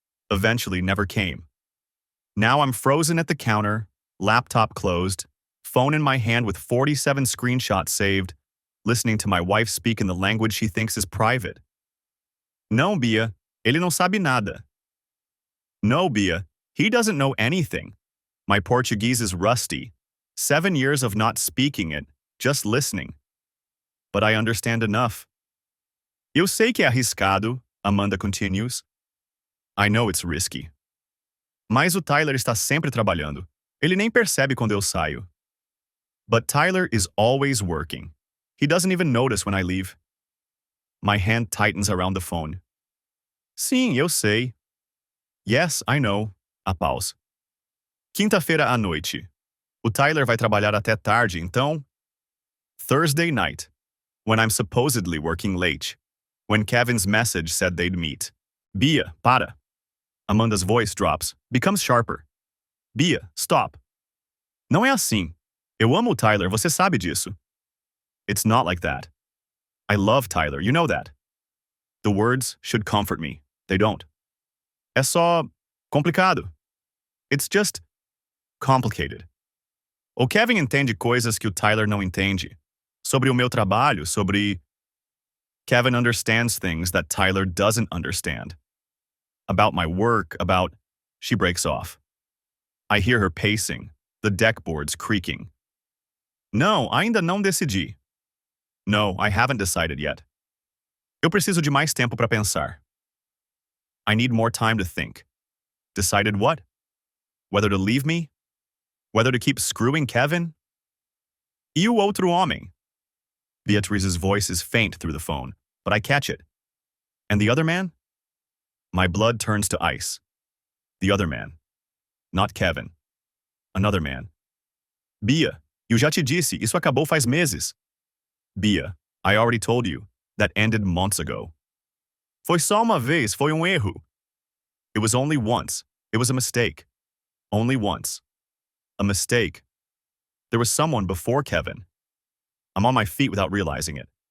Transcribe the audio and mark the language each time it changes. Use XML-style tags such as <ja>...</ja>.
<en>Eventually never came. Now I'm frozen at the counter, laptop closed, phone in my hand with 47 screenshots saved, listening to my wife speak in the language she thinks is private.</en> <pt>No, Bia, ele não sabe nada.</pt> <en>No, Bia, he doesn't know anything. My Portuguese is rusty. 7 years of not speaking it, just listening. But I understand enough.</en> <pt>Eu sei que é arriscado,</pt> <en>Amanda continues. I know it's risky.</en> <pt>Mas o Tyler está sempre trabalhando. Ele nem percebe quando eu saio.</pt> <en>But Tyler is always working. He doesn't even notice when I leave. My hand tightens around the phone.</en> <pt>Sim, eu sei.</pt> <en>Yes, I know. A pause.</en> <pt>Quinta-feira à noite. O Tyler vai trabalhar até tarde, então?</pt> <en>Thursday night. When I'm supposedly working late. When Kevin's message said they'd meet.</en> <pt>Bia, para.</pt> <en>Amanda's voice drops, becomes sharper. Bia, stop.</en> <pt>Não é assim. Eu amo o Tyler, você sabe disso.</pt> <en>It's not like that. I love Tyler, you know that. The words should comfort me. They don't.</en> <pt>É só complicado.</pt> <en>It's just complicated.</en> <pt>O Kevin entende coisas que o Tyler não entende. Sobre o meu trabalho, sobre...</pt> <en>Kevin understands things that Tyler doesn't understand. About my work, about... She breaks off. I hear her pacing, the deck boards creaking.</en> <pt>No, ainda não decidi.</pt> <en>No, I haven't decided yet.</en> <pt>Eu preciso de mais tempo para pensar.</pt> <en>I need more time to think. Decided what? Whether to leave me? Whether to keep screwing Kevin?</en> <pt>E o outro homem?</pt> <en>Beatrice's voice is faint through the phone, but I catch it. And the other man? My blood turns to ice. The other man. Not Kevin. Another man.</en> <pt>Bia, eu já te disse, isso acabou faz meses.</pt> <en>Bia, I already told you, that ended months ago.</en> <pt>Foi só uma vez, foi erro.</pt> <en>It was only once. It was a mistake. Only once. A mistake. There was someone before Kevin. I'm on my feet without realizing it.</en>